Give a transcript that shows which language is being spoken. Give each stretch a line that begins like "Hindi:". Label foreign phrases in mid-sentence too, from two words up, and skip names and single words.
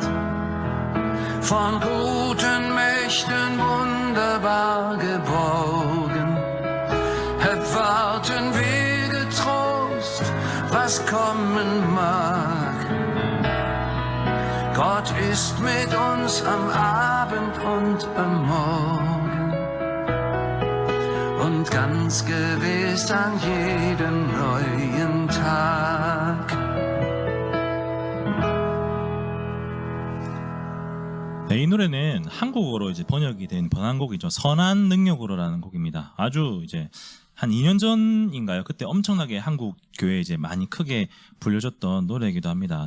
German: Von guten Mächten wunderbar geborgen, erwarten wir getrost, was kommen mag. Gott ist mit uns am Abend und am Morgen und ganz gewiss an jedem neuen Tag.
Korean: 네, 이 노래는 한국어로 이제 번역이 된 번안곡이죠. 선한 능력으로라는 곡입니다. 아주 이제 한 2년 전인가요? 그때 엄청나게 한국 교회에 이제 많이 크게 불려졌던 노래이기도 합니다.